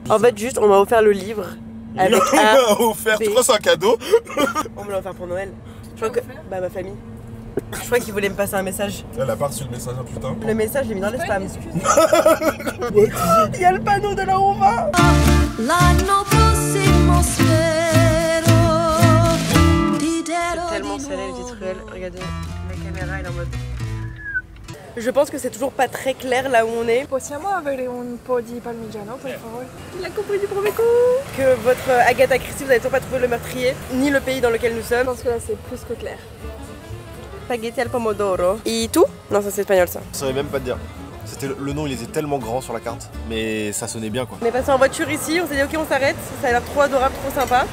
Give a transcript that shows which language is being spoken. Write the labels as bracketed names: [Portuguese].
[French] En fait, juste, on m'a offert le livre. Avec on A, m'a offert, B. tu crois c'est un cadeau? On me l'a offert pour Noël. Je crois que... Bah, ma famille. Je crois qu'ils voulaient me passer un message. Elle a pas reçu le message, hein, putain. Le message, je l'ai mis dans les spams. Ouais, Il y a le panneau de là où on va. [Italian] L'anno prossimo spero di [French] Tellement salé le titre réel. Regardez, la caméra elle est en mode. Je pense que c'est toujours pas très clair là où on est. [Italian] Possiamo avere un po' di parmigiano, per favore? [French] Il a compris du premier coup. Que votre Agatha Christie, vous avez toujours pas trouvé le meurtrier, ni le pays dans lequel nous Je sommes. pense que là c'est plus que clair. [Italian] Spaghetti al pomodoro. [French] Et tout? Non, ça c'est espagnol ça. Je saurais même pas te dire. C'était le nom, il était tellement grand sur la carte, mais ça sonnait bien quoi. On est passé en voiture ici, on s'est dit ok on s'arrête, ça a l'air trop adorable, trop sympa.